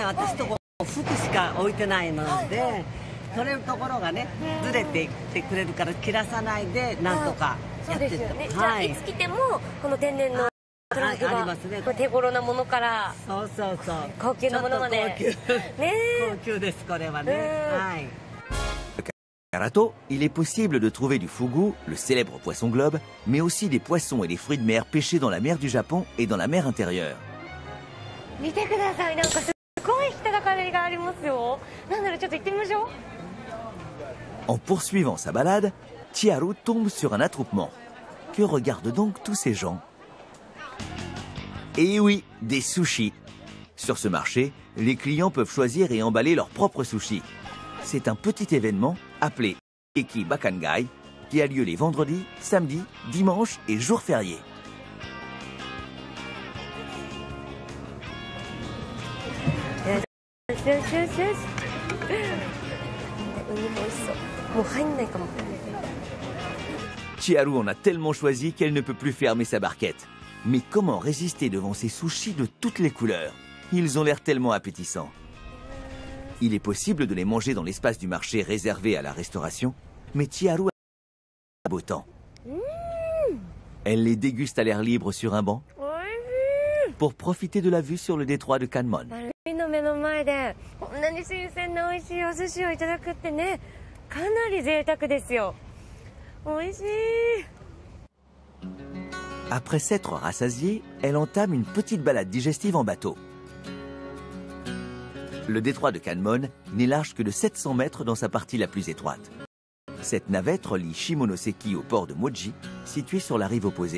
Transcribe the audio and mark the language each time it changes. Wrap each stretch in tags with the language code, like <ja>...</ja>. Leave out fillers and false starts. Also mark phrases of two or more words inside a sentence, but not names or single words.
<ja>私とこフグしか置いてないので、取れるところがねずれていってくれるから切らさないでなんとかやってる。そうですよね。じゃあいつ来てもこの天然のトラフグありがますね。手頃なものからそうそうそう。高級なものまで。ちょっと高級ねえ。高級ですこれはね。はい。</ja> <fr>Karato, il est possible de trouver du fugu, le célèbre poisson globe, mais aussi des poissons et des fruits de mer pêchés dans la mer du Japon et dans la mer intérieure.</fr> <ja>見てください、なんかすごい人だかりがありますよ。なんだろう、ちょっと行ってみましょう。</ja> <fr>En poursuivant sa balade, Chiharu tombe sur un attroupement. Que regardent donc tous ces gens? Eh oui, des sushis. Sur ce marché, les clients peuvent choisir et emballer leurs propres sushis. C'est un petit événement appelé Eki Bakangai qui a lieu les vendredis, samedis, dimanches et jours fériés.</fr> <ja>よしよしよしよし。ウニも美味しそう。もう入んないかも。</ja> <fr>Chiharu en a tellement choisi qu'elle ne peut plus fermer sa barquette. Mais comment résister devant ces sushis de toutes les couleurs? Ils ont l'air tellement appétissants. Il est possible de les manger dans l'espace du marché réservé à la restauration, mais Chiharu a beau temps. Elle les déguste à l'air libre sur un banc pour profiter de la vue sur le détroit de Kanmon.</fr> <ja>海の目の前でこんなに新鮮な美味しいお寿司をいただくってね、かなり贅沢ですよ。美味しい。</ja> <fr>Après s'être rassasiée, elle entame une petite balade digestive en bateau. Le détroit de Kanmon n'est large que de 700 mètres dans sa partie la plus étroite. Cette navette relie Shimonoseki au port de Moji, situé sur la rive opposée.</fr>